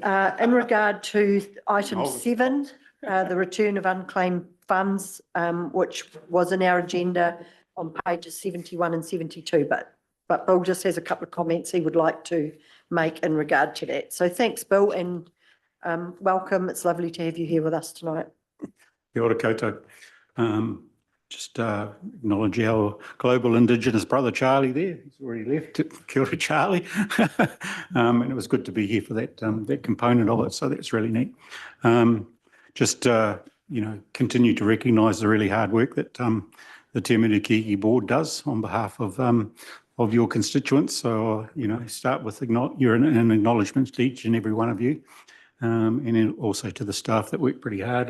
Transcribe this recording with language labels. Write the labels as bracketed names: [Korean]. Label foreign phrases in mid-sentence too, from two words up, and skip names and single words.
[English] In regard to item 7, the return of unclaimed funds, which was in our agenda on pages 71 and 72, but Bill just has a couple of comments he would like to make in regard to that. So thanks, Bill, and welcome. It's lovely to have you here with us tonight. [Māori] Kia ora koutou. [English] Just acknowledge our global Indigenous brother Charlie there. He's already left. [Māori] Kia ora, Charlie. [English] And it was good to be here for that component of it. So that's really neat. Continue to recognise the really hard work that the Te Awamutu-Kihikihi board does on behalf of your constituents. So start with an acknowledgement to each and every one of you, and then also to the staff that work pretty hard.